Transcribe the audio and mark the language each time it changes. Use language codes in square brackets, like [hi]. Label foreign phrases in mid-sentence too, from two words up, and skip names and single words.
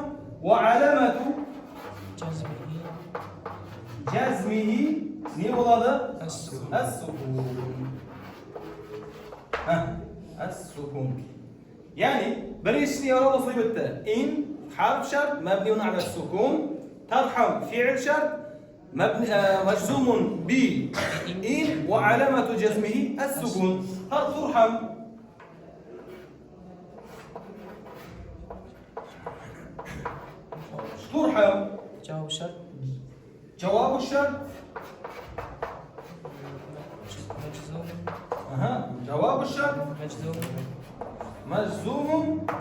[ar] وعلامة جزمه [kk] не болады? [ar] السكون. السكون. [kk] Яғни біріншісіне орал осылай бітті. [ar] إن حرف شرط مبني على السكون. ترحم فعل شرط مجزوم ب إن وعلامة جزمه السكون. ترحم. جواب الشرط جواب الشرط مجزوم